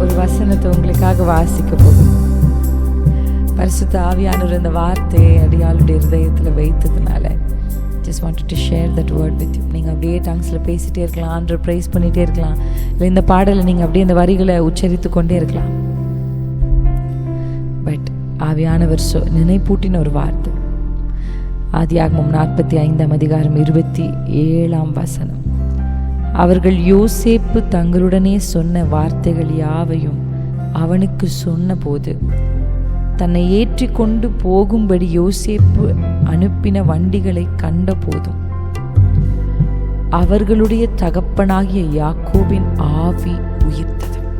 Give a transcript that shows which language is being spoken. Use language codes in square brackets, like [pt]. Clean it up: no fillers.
[ta] ஒரு வசனத்தை உங்களுக்காக வாசிக்க போகும். பரிசுத்த ஆவியானவர் இந்த வார்த்தையை அடியாளுடைய இருதயத்தில் வைத்ததுனால [en] just wanted to share that word with you. [ta] நீங்கள் அப்படியே டங்ஸில் பேசிகிட்டே இருக்கலாம், ஆண்டரை ப்ரைஸ் பண்ணிகிட்டே இருக்கலாம், இல்லை இந்த பாடலை நீங்கள் அப்படியே இந்த வரிகளை உச்சரித்து கொண்டே இருக்கலாம். பட் ஆவியானவர் நினைப்பூட்டின ஒரு வார்த்தை. ஆதியாகமம் 45:27 அவர்கள் யோசேப்பு தங்களுடனே சொன்ன வார்த்தைகள் யாவையும் அவனுக்கு சொன்ன போது, தன்னை ஏற்றி கொண்டு போகும்படி யோசேப்பு அனுப்பின வண்டிகளை கண்ட போதும் அவர்களுடைய தகப்பனாகிய யாக்கோபின் ஆவி உயிர்த்தது.